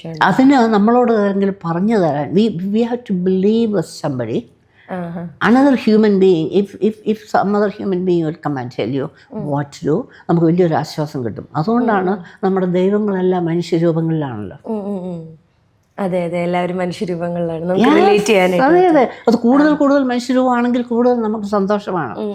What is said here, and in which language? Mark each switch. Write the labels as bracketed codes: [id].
[ml] അതിന് നമ്മളോട് ആരെങ്കിലും പറഞ്ഞു തരാൻ, [en] We have to believe somebody, another human being. If some other human being will come and tell you what to do, [ml] നമുക്ക് വലിയൊരു ആശ്വാസം കിട്ടും. അതുകൊണ്ടാണ് നമ്മുടെ ദൈവങ്ങളെല്ലാം മനുഷ്യരൂപങ്ങളിലാണല്ലോ. അതെ, എല്ലാവരും മനുഷ്യരൂപങ്ങളിലാണ് നമുക്ക് റിലേറ്റ് ചെയ്യാനായിട്ട്. അതെ, അത് കൂടുതൽ മനുഷ്യരൂപമാണെങ്കിൽ കൂടുതൽ നമുക്ക് സന്തോഷമാണ്.